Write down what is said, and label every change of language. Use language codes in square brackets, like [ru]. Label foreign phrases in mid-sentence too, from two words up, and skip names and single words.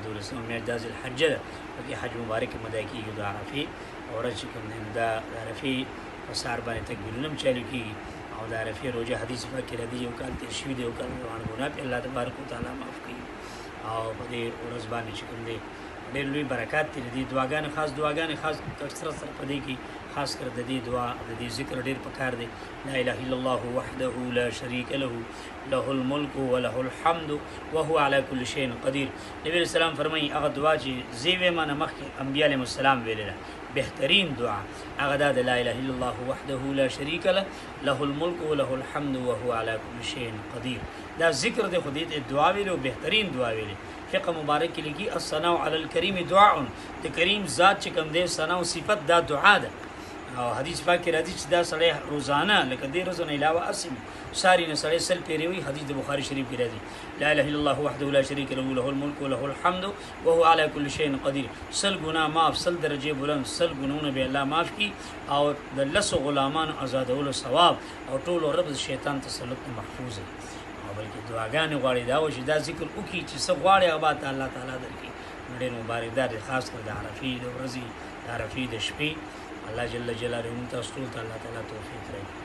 [ps] 12مه میاشت دا ذوالحجه ده پکې حج مبارک مدا کېږي د عرفې او ورځ چې کوم دی دا د عرفې په سهار باندې تکبیرونه هم چالو کېږي او د عرفې روژه حدیث پاک کې راځي یو کال تېر شوي دی یو کال روان ګناه پې الله تبارک وتعالی معاف کوي او په دې ورځ باندې چې کوم دی ډېر لوی برکات دي د دې دعاګانې خاص کثرت سره په دې کې خاص کر د دې دعا د دې ذکر ډېر پکار دی [ar] لا اله الا الله وحده لا شریک له له الملک وله الحمد وهو على كل شيء قدیر. [ps] نبی [ar] علیہ السلام [ps] فرمایي هغه دعا چې زه ویمه نه مخکې انبیا [ar] علیهم السلام [ps] ویلې ده بهترین دعا هغه دا د [ar] لا اله الا الله وحده لا شریک له له الملک وله الحمد وهو على كل شيء قدیر. [ps] دا ذکر دی خو دې دعا ویلې او بهترین دعا ویلې فقه مبارک کې لیکي [ar] الثناء علی الکریم دعاء [ps] د کریم ذات چې کوم دی ثنا او صفت دا دعا ده او حدیث پاک کې راځي چې دا سړی روزانه لکه دې ورځو نه علاوه اسم ساری نه سړی سل پیری وي حدیث د بخاری شریف کې راځي [ar] لا اله الا الله وحده لا شریک له له الملک وله الحمد وهو على كل شيء قدیر. [ps] سل ګناه معاف سل درجه بلند سل ګناونه به الله معاف کی او د لس غلامان آزادولو ثواب او ټول رب شیطان تسلط محفوظ او بلکې دعاګانې غواړي دا و چې دا ذکر وکړي چې څه غواړي هغه به الله تعالی درکړي. ډېر مبارک دا خاص کر د عرفې د ورځې د عرفې د شپې الله [ar] جل جلاله [ps] موږ تاسو ټول ته الله تعالی توفیق